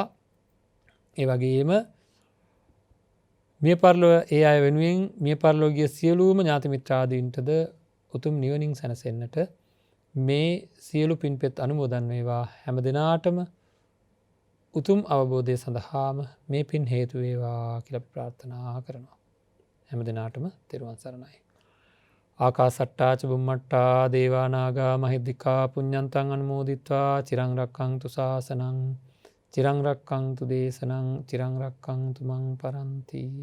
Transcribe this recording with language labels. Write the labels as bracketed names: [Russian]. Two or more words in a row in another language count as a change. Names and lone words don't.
[Sinhala] ඒ වගේම මිය පරලොව ඒ අය වෙනුවෙන් මිය පරලෝකීය සියලුම ඥාති මිත්‍රාදීන්ටද උතුම් නිවනින් සැනසෙන්නට මේ සියලු පින්පෙත් අනුමෝදන් වේවා. හැම දිනාටම උතුම් අවබෝධය සඳහාම මේ පින් හේතු වේවා කියලා ප්‍රාර්ථනා කරනවා. හැම දිනාටම තෙරුවන් සරණයි. [Pali] ආකාසට්ටා ච බුම්මට්ටා දේවා නාග මහිද්దికා පුඤ්ඤන්තං අනුමෝදිත්වා චිරං රක්ඛන්තු ශාසනං චිරං රක්ඛන්තු දේශනං චිරං රක්ඛන්තු මං පරන්ති.